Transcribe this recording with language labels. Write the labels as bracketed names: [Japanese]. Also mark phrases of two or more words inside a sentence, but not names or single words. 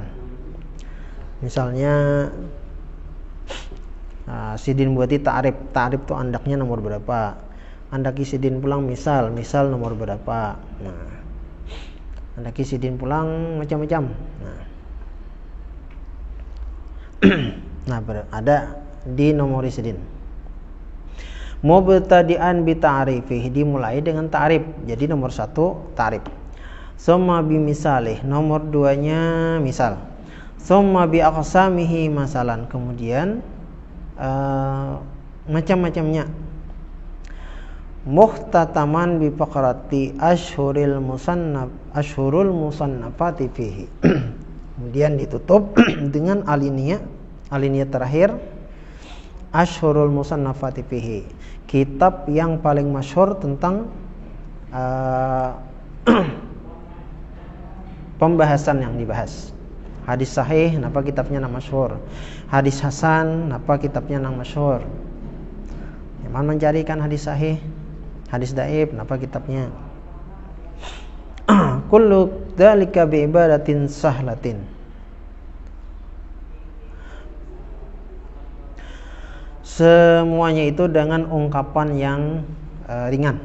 [Banjar] Misalnya sidin buati ta'rif itu andaknya nomor berapa, andaki sidin pulang misal nomor berapa. Nah, andaki sidin pulang macam-macam. Nah, ada di nomor sidin. [Arabic] مبتدئا بتعريفه, [Indonesian] dimulai dengan ta'rif. Jadi nomor 1 ta'rif. [Arabic] ثم بمثاله, [Indonesian] nomor 2-nya misal. [Arabic] ثم بأقسامه مثلا, [Indonesian] kemudian macam-macamnya. [Arabic] مختتما بفقرة أشهر المصنفات فيه. [Indonesian] Kemudian ditutup dengan alinea terakhir, [Arabic] أشهر المصنفات فيه, [Indonesian] kitab yang paling masyhur tentang pembahasan yang dibahas. Hadis sahih, [Banjar] napa kitabnya nang masyhur. Hadis hasan, napa kitabnya nang masyhur. Yang mencarikan hadis sahih, hadis dhaif, napa kitabnya. [Arabic] كل ذلك بعبارة سهلة. [Indonesian] Semuanya itu dengan ungkapan yang ringan.